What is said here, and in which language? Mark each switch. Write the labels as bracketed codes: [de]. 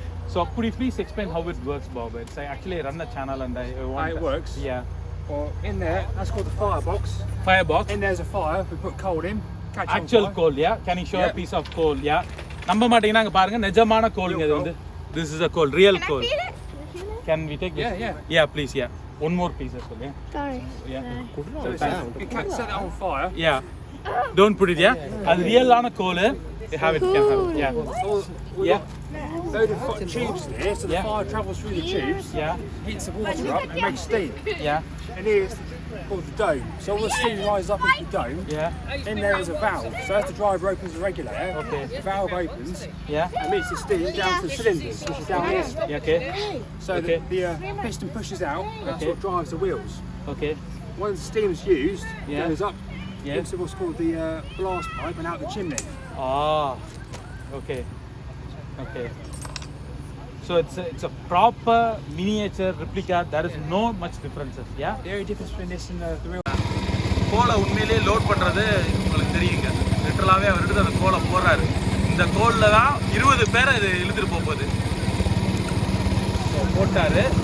[en] So could you please explain how it works, Bob? It's I run a channel and I want. How it works? Yeah. Well, in there, that's called the firebox. Firebox. In there's a fire. We put coal in. Actual coal, yeah. Can you show a piece of coal? Yeah. [ta] நம்ப மாட்டீங்கன்னா அங்க பாருங்க, நிஜமான கோல்ங்க இது வந்து. [en] This is a coal, real coal. Can we take this? Yeah, please, yeah. One more piece as well, yeah. Sorry. Yeah. You can't set it on fire. Yeah. Don't put it, yeah. [ta] அது ரியலான கோல். [en] You have it, can have it. Yeah. Yeah. Load of tubes there, so the fire travels through the tubes. Yeah. Heats the water up and makes steam. Yeah. And here's called the dome. So all the steam rises up into the dome. Yeah. In there is a valve. So as the driver opens the regulator, the valve opens. Yeah. And leads the steam down to the cylinders, which is down here. Yeah, okay. So the piston pushes out. That's what drives the wheels. Okay. Once steam is used, it goes up into what's called the blast pipe and out the chimney. Ah. Okay. Okay. So it's a proper miniature replica. There is no much differences. Yeah. The only difference between this and the real. [ta] கோலை உண்மையிலேயே load பண்ணுறது உங்களுக்கு தெரியுங்க. லிட்டரலாகவே அவர் எடுத்து அந்த கோலை போடுறாரு. இந்த கோலில் தான் 20 பேரை இது இழுத்துட்டு போகுது. போட்டார்.